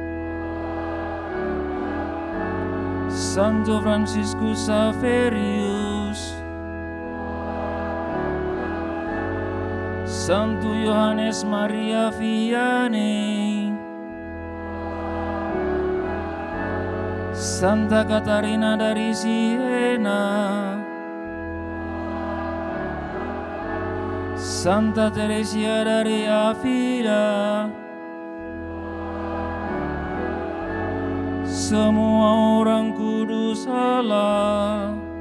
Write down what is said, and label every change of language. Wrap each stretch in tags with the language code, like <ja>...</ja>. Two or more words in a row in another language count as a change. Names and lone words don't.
<id>Santo Franciscus Saverius, Santo Yohanes Maria Vianney, Santa Katarina dari Siena, Santa Teresia dari Avila, semua orang kudus Allah.</id>